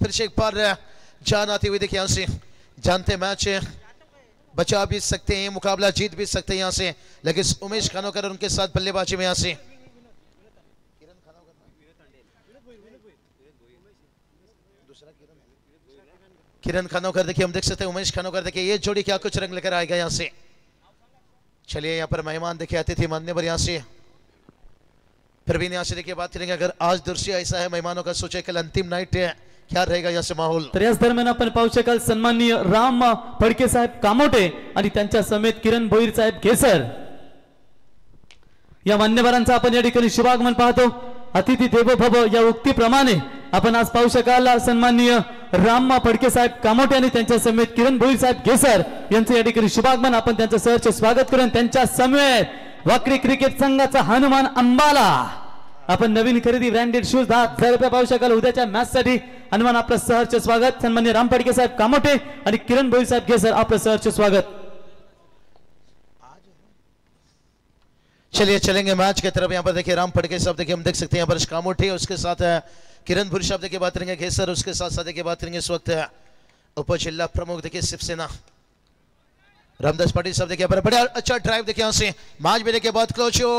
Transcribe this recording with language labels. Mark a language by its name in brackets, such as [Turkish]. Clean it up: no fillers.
[Hindi] फिर से एक बार जान आती हुई देखिए यहाँ से, जानते मैच बचा भी सकते हैं, मुकाबला जीत भी सकते हैं यहाँ से, लेकिन उमेश खानोकर उनके साथ बल्लेबाजी में यहाँ से किरण खानोकर देखिए, हम देख सकते हैं उमेश खानोकर देखिए ये जोड़ी क्या कुछ रंग लेकर आएगा यहाँ से। चलिए यहाँ पर मेहमान देखिए अतिथि मान्यवर यहाँ से प्रवीण यहाँ से देखिए बात करेंगे। अगर आज दृश्य ऐसा है मेहमानों का, सोचे कल अंतिम नाइट है, क्या रहेगा यहाँ से माहौल। [Marathi] तर याच दरम्यान आपण पाहू शकाल सन्माननीय राम फडके साहेब कामोटे आणि त्यांच्या समेत किरण भोईर साहेब घेसर या मान्यवरांचा आपण या ठिकाणी शुभागमन पाहतो। अतिथी देवो भव या उक्तीप्रमाणे आपण आज पाहू शकाल सन्माननीय राम फडके साहेब कामोटे आणि त्यांच्या समेत किरण भोईर साहेब घेसर यांचं या ठिकाणी शुभागमन, आपण त्यांचं सहर्ष स्वागत करून त्यांच्या समेत वाकडी क्रिकेट संघाचा हनुमान अंबाला आपण नवीन खरेदी ब्रँडेड शूज 10,000 रुपये पाहू शकाल उद्याच्या मॅच साठी। हनुमान आपलं सहर्ष स्वागत। सन्माननीय राम फडके साहेब कामोटे आणि किरण भोईर साहेब घेसर आपलं सहर्ष स्वागत। [Hindi] चलिए चलेंगे मैच की तरफ। यहाँ पर देखिए राम फडके साहब देखिए हम देख सकते हैं यहाँ पर कामोटे, उसके साथ किरण भोईर साहब देखिए बात करेंगे घेसर, उसके साथ साथ देखिए बात करेंगे इस वक्त उप जिला प्रमुख देखिए शिवसेना रामदास पाटिल साहब देखिए पर बड़ा अच्छा ड्राइव देखिए यहाँ से मैच में देखिए बहुत क्लोज हो।